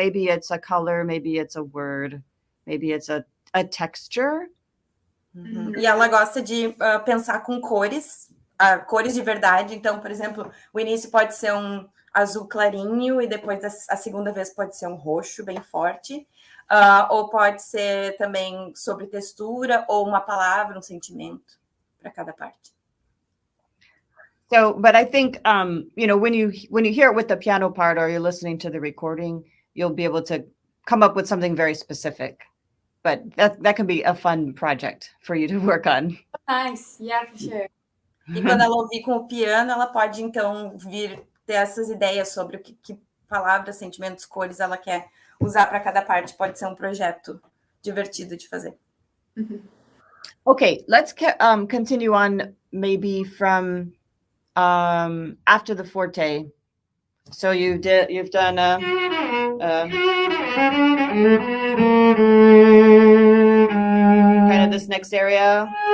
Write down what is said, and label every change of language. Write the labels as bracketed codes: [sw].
[en] Maybe it's a color, maybe it's a word, maybe it's a texture. Uhum. [pt] E ela gosta de pensar com cores, cores de verdade. Então, por exemplo, o início pode ser um azul clarinho e depois a segunda vez pode ser um roxo bem forte. Ou pode ser também sobre textura ou uma palavra, um sentimento para cada parte. [en] So, but I think, when you hear it with the piano part or you're listening to the recording, you'll be able to come up with something very specific. But that can be a fun project for you to work on. Nice, yeah, for sure. [pt] E quando ela ouvir com o piano, ela pode, então, vir ter essas ideias sobre o que palavras, sentimentos, cores ela quer usar para cada parte. Pode ser um projeto divertido de fazer. [en] Okay, let's continue on maybe from after the forte. So you've done kind of this next area.